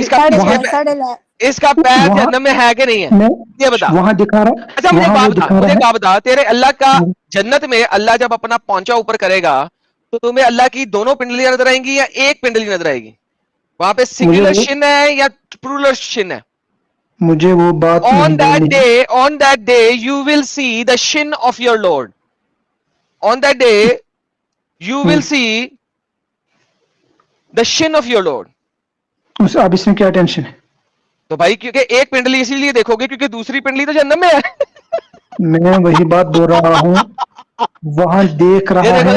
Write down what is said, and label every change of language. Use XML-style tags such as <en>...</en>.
<hi>इसका पैर जन्नत में है कि नहीं है, ये बता। वहां दिखा रहा। अच्छा मुझे बात बता, तेरे अल्लाह का जन्नत में अल्लाह जब अपना पहुंचा ऊपर करेगा तो तुम्हें अल्लाह की दोनों पिंडलियां नजर आएंगी या एक पिंडली नजर आएगी? वहां पे सिंगुलर शिन है या प्लूरल शिन है? मुझे वो बात</hi> <en>on that day you will see the shin of your Lord. On that day you will see the shin of your Lord.</en> <hi>अब इसमें क्या टेंशन है? तो भाई क्योंकि एक पिंडली इसीलिए देखोगे क्योंकि दूसरी पिंडली तो जन्नत में है। मैं वही बात बोल रहा हूँ, वहां देख रहा है।</hi>